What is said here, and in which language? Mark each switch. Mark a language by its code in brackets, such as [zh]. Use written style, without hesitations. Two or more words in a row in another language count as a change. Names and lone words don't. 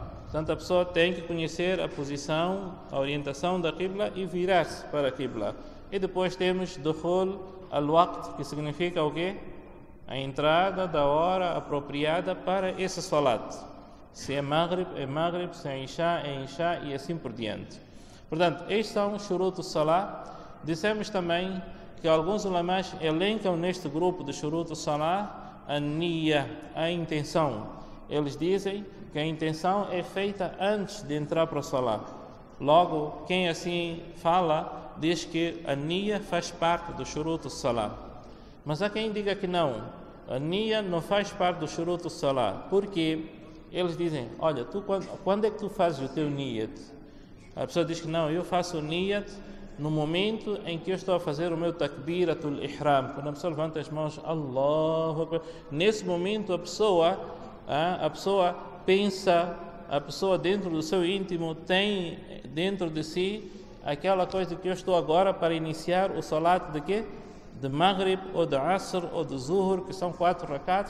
[pt] Portanto, a pessoa tem que conhecer a posição, a orientação da Qibla e virar-se para a Qibla. E depois temos [ar] Dukhul al-waqt, [pt] que significa o quê? A entrada da hora apropriada para esse salat. Se é Maghrib, se é Isha e assim por diante. Portanto, estes são os [ar] shurut al-salah. [pt] Dissemos também que alguns ulamás elencam neste grupo de [ar] shurut al-salah [pt] a niyya, a intenção. Eles dizem que a intenção é feita antes de entrar para o salah. Logo, quem assim fala, diz que a niyya faz parte do [ar] shurut al-salah. [pt] Mas há quem diga que não, a niyya não faz parte do [ar] shurut al-salah. [pt] Porque eles dizem, olha, quando é que tu fazes o teu niyat? A pessoa diz que não, eu faço o niyat no momento em que eu estou a fazer o meu [ar] takbiratul ihram. [pt] Quando a pessoa levanta as mãos, [ar] Allahu Akbar. [pt] Nesse momento a pessoa pensa, a pessoa dentro do seu íntimo tem dentro de si aquela coisa que eu estou agora para iniciar o salat de quê? De Maghrib, ou de Asr, ou de Zuhur, que são 4 rakats.